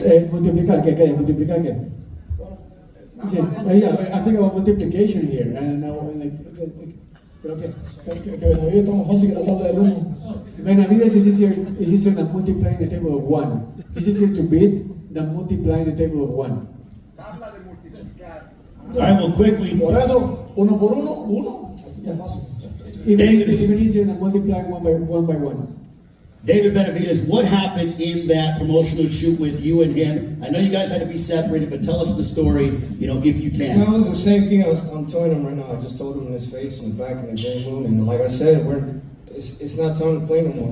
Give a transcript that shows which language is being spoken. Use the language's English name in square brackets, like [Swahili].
[Spanish] Multiplicar, ¿qué? Multiplicar, ¿qué? [English] Yeah, I think about multiplication here. I don't know, like, [Spanish] creo que Benavidez está más fácil que la tabla del 1. [English] Benavidez is easier than multiplying the table of 1. It's easier to beat than multiplying the table of 1. All right, well, quickly. [Spanish] Por eso, uno por uno, ya es fácil. [English] Even easier than multiplying one by one. David Benavidez, what happened in that promotional shoot with you and him? I know you guys had to be separated, but tell us the story, if you can. No, it was the same thing I'm telling him right now. I just told him in his face and back in the game room, and like I said, it's not time to play no more.